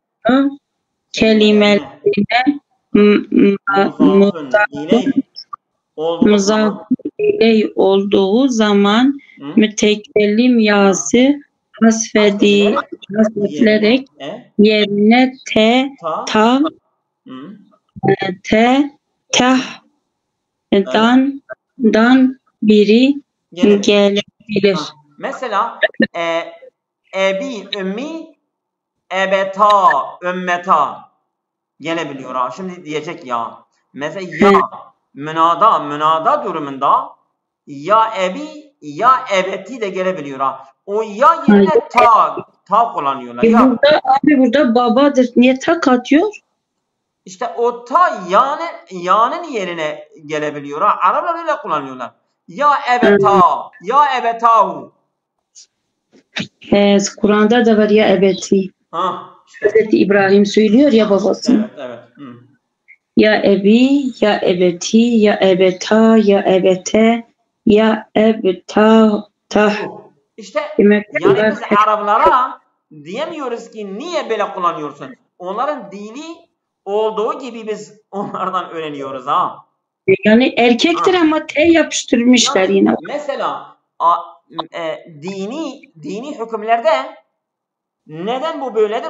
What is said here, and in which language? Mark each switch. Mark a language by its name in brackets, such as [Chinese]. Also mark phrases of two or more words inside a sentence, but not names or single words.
[Turkish] kelimelerine muzaf iley olduğu zaman mütekellim yası hasfedilerek yerine dan biri gelebilir. Mesela [Arabic] أبي، أمي، أبتَ، أمّتَ [Turkish] gelebiliyor ha. Şimdi diyecek ya. Mesela ya münada durumunda [Arabic] يا أبي يا أبتِ [Turkish] de gelebiliyor ha. O ya yerine ta kullanıyorlar. Burada babadır. Niye ta katıyor? İşte o ta ya'nın yerine gelebiliyor ha. Araplar öyle kullanıyorlar. [Arabic] يا أبتا، يا أبتاه. [Turkish] Kur'an'da da var [Arabic] يا أبتِ. [Turkish] Hazreti İbrahim söylüyor ya babası. Evet. [Arabic] يا أبي، يا أبتِ، يا أبتا، يا أبتَ، يا أبتا. [Turkish] İşte yani biz Araplara diyemiyoruz ki niye böyle kullanıyorsun? Onların dili olduğu gibi biz onlardan öğreniyoruz ha. Yani erkektir ama T yapıştırmışlar yani, yine. Mesela dini hükümlerde neden bu böyledir?